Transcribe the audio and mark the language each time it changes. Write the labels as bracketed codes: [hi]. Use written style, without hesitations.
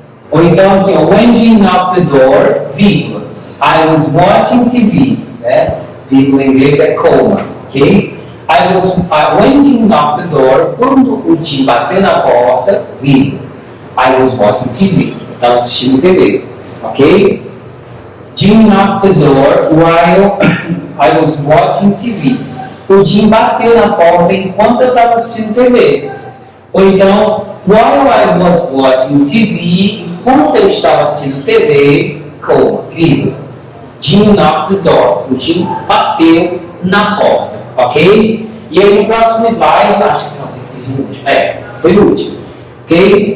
[pt] Ou então aqui, [en] when Jim knocked the door, vírgula. I was watching TV, né? [pt] Vírgula em inglês é comma, ok? [en] When Jim knocked the door, [pt] quando o Jim bateu na porta, vírgula. [en] I was watching TV. [pt] Eu estava assistindo TV, ok? [en] Jim knocked the door while I was watching TV. [pt] O Jim bateu na porta enquanto eu estava assistindo TV. Ou então, [en] while I was watching TV, [pt] enquanto eu estava assistindo TV, vírgula. [en] Jim knocked the door. [pt] O Jim bateu na porta, ok? E aí no próximo slide, acho que talvez seja o último. Foi o último. Ok?